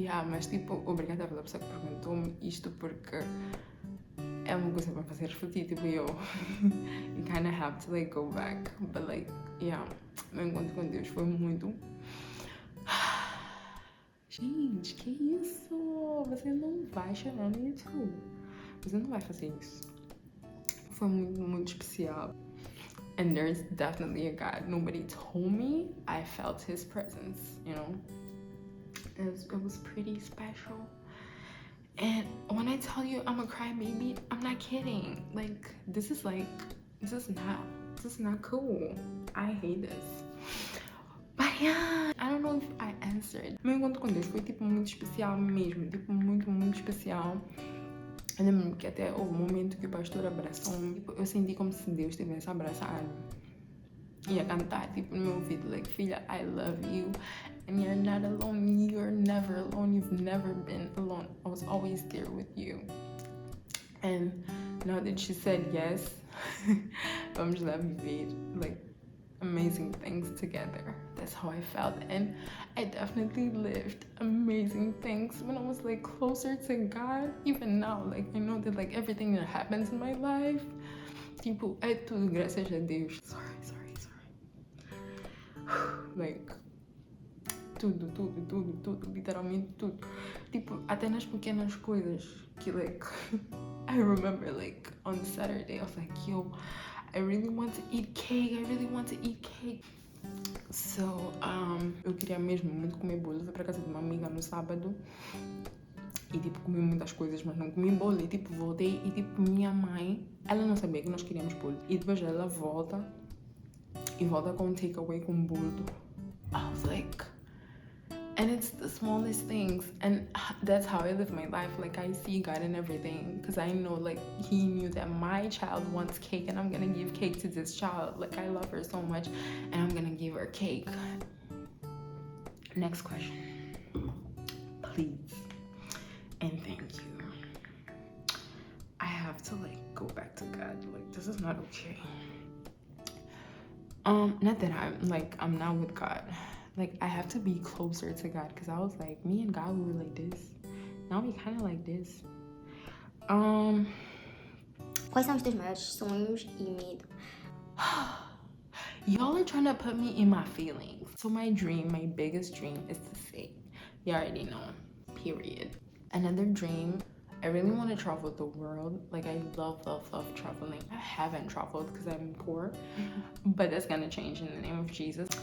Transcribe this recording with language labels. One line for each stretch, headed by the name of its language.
Portuguese: Mas tipo, obrigada pela pessoa que perguntou-me isto, porque é uma coisa para fazer refletir, tipo,
English: you kind of have to like go back, but like,
Portuguese: meu encontro com Deus foi muito... Gente, que isso? Você não vai chorar no YouTube. Você não vai fazer isso. Foi muito, muito especial.
English: And there's definitely a God. Nobody told me. I felt his presence, you know? It was pretty special. And when I tell you I'm a crybaby, I'm not kidding. Like, this is not cool. I hate this. But yeah, I don't know if I answered.
Portuguese: Meu encontro com Deus foi tipo muito especial mesmo. Tipo, muito, muito especial. Eu lembro que até houve um momento que o pastor abraçou-me. Tipo, eu senti como se Deus tivesse abraçado. E a cantar, tipo, no meu ouvido, like, filha,
English: I love you. And you're not alone. You're never alone. You've never been alone. I was always there with you. And now that she said yes,
Portuguese: vamos lá viver,
English: like, amazing things together. That's how I felt, and I definitely lived amazing things when I was like closer to God. Even now, like, I know that like everything that happens in my life,
Portuguese: tipo, é tudo graças a Deus.
English: Sorry.
Portuguese: Like, tudo, literalmente tudo. Tipo, até nas pequenas coisas que,
English: like, I remember, like, on Saturday, I was like, yo, I really want to eat cake.
Portuguese: So, eu queria mesmo muito comer bolo. Eu fui pra casa de uma amiga no sábado e, tipo, comi muitas coisas, mas não comi bolo. E, tipo, voltei e, tipo, minha mãe, ela não sabia que nós queríamos bolo. E depois ela volta com um takeaway com bolo.
English: I was like... And it's the smallest things, and that's how I live my life. Like, I see God in everything, because I know, like, he knew that my child wants cake, and I'm gonna give cake to this child. Like, I love her so much, and I'm gonna give her cake. Next question, please, and thank you. I have to, like, go back to God. Like, this is not okay. Not that I'm now with God. Like, I have to be closer to God, because I was like, me and God, we were like this. Now we kind of like this.
Portuguese: Quais são os teus maiores sonhos e medo?
English: Y'all are trying to put me in my feelings. So my biggest dream is to sing. You already know, period. Another dream, I really want to travel the world. Like, I love traveling. I haven't traveled because I'm poor, but that's gonna change in the name of Jesus.